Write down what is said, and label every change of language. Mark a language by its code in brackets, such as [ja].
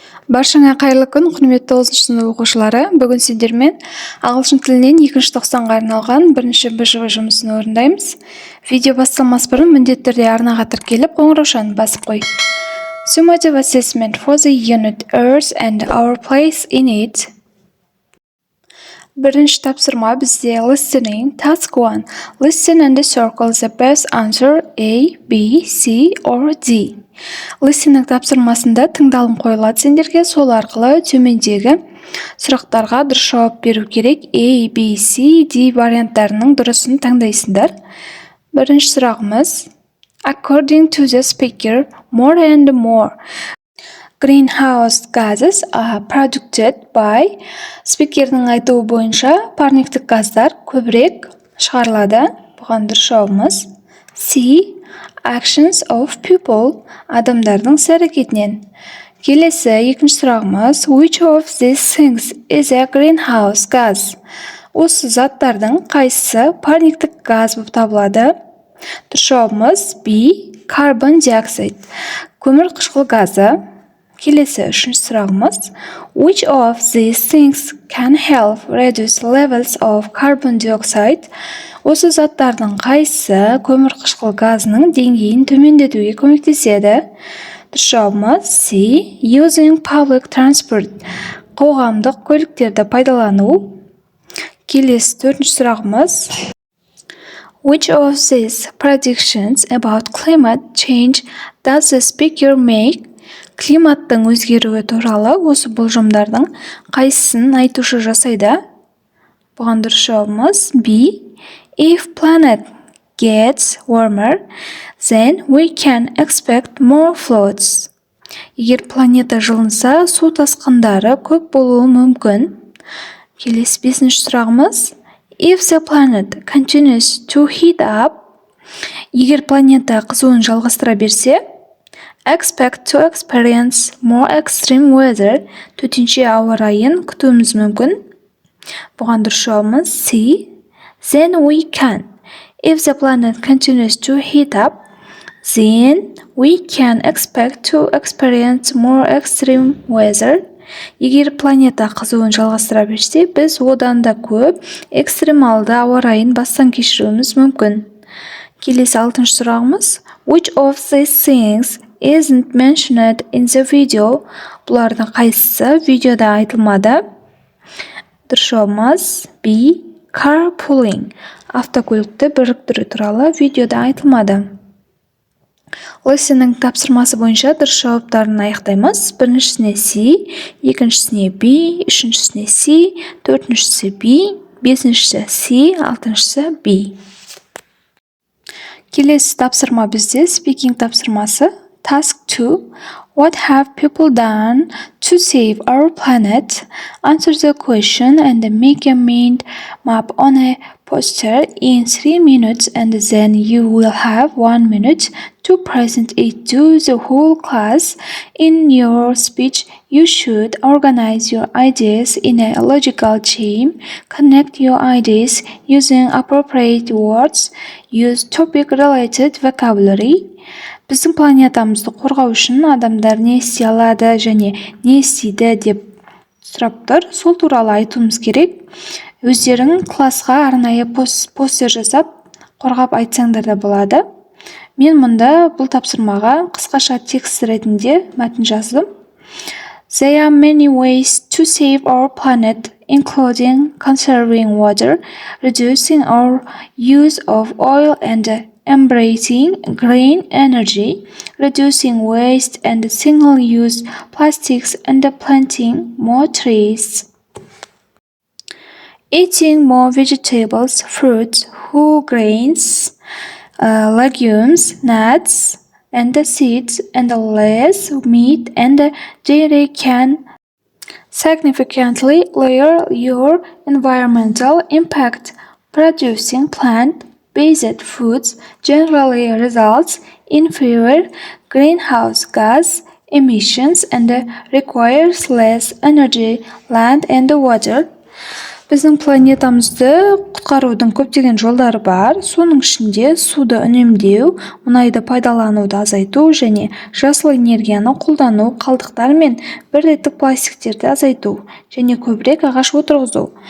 [kk] Баршаңа қайырлы күн, құрметті 9-шы сынып оқушылары. Бүгін сіздермен ағылшын тілінен 2-ші тоқсанға арналған бірінші БЖВ жұмысын орындаймыз. Видео басталмас бұрын міндетті түрде арнаға тіркеліп, қоңыраушаны басып қой. [en] Summative assessment for the unit Earth and our place in it. [kk] Бірінші тапсырма бізде listening. [en] Task 1. Listen and circle the best answer A, B, C or D. [kk] Listening тапсырмасында тыңдалым қойылады сендерге, сол арқылы төмендегі сұрақтарға дұрыс жауап беру керек. A, B, C, D варианттарының дұрысын таңдайсыңдар. Бірінші сұрағымыз. [en] According to the speaker, more and more greenhouse gases are produced by. [kk] Спикердің айтуы бойынша парниктік газдар көбірек шығарылады. Бұған дұрыс жауабымыз C. [en] Actions of people. [kk] Адамдардың іс-әрекетінен. Келесі екінші сұрағымыз. [en] Which of these things is a greenhouse gas? [kk] Осы заттардың қайсысы парниктік газ болып табылады? Дұрыс жауабымыз B. [en] Carbon dioxide. [kk] Көмір қышқыл газы. Келесі үшінші сұрағымыз. [en] Which of these things can help reduce levels of carbon dioxide? [kk] Осы заттардың қайсысы көмір қышқыл газының деңгейін төмендетуге көмектеседі? Дұрыс жауабымыз C. [en] Using public transport. [kk] Қоғамдық көліктерді пайдалану. Келесі төртінші сұрағымыз. [en] Which of these predictions about climate change does the speaker make? [kk] Климаттың өзгеруі туралы осы болжамдардың қайсысын айтушы жасайды? Бұған дұрыс жауабымыз B. [en] If planet gets warmer, then we can expect more floods. [kk] Егер планета жылынса, су тасқындары көп болуы мүмкін. Келесі бесінші сұрағымыз. [en] If the planet continues to heat up, [kk] егер планета қызуын жалғастыра берсе, [en] expect to experience more extreme weather. [kk] Төтенше ауа райын күтуіміз мүмкін. Бұған дұрыс жауабымыз C. [en] Then we can. If the planet continues to heat up, then we can expect to experience more extreme weather. [kk] Егер планета қызуын жалғастыра берсе, біз одан да көп экстремалды ауа райын бастан кешіруіміз мүмкін. Келесі алтыншы сұрағымыз. [en] Which of these things isn't mentioned in the video? [kk] Бұлардың қайсысы видеода айтылмады? Дұрыс жауабымыз B. Carpooling. Автокөлікті біріктіру туралы видеода айтылмады. Listening тапсырмасы бойынша дұрыс жауаптарын аяқтаймыз. Біріншісіне C, екіншісіне B, үшіншісіне C, төртіншісі B, бесіншісі C, алтыншысы B. Келесі тапсырма бізде speaking тапсырмасы. [en] Task 2. What have people done to save our planet? Answer the question and make a mind map on a poster in 3 minutes, and then you will have 1 minute to present it to the whole class. In your speech, you should organize your ideas in a logical chain, connect your ideas using appropriate words, use topic-related vocabulary. [kk] Біздің планетамызды қорғау үшін адамдар не істей алады және не істейді деп сұрап тұр. Сол туралы айтуымыз керек. Өздерің классқа арнайы постер жасап, қорғап айтсаңдар да болады. Мен мұнда бұл тапсырмаға қысқаша текст ретінде мәтін жаздым. [en] There are many ways to save our planet, including conserving water, reducing our use of oil and embracing green energy, reducing waste and single-use plastics, and planting more trees. Eating more vegetables, fruits, whole grains, legumes, nuts, and seeds, and less meat and dairy can significantly lower your environmental impact. Producing plant-based foods generally results in fewer greenhouse gas emissions and requires less energy, land, and water. [kk] Біздің планетамызды құтқарудың көптеген жолдары бар. Соның ішінде суды үнемдеу, мұнайды пайдалануды азайту және жасыл энергияны қолдану, қалдықтар мен бір реттік пластиктерді азайту және көбірек ағаш отырғызу.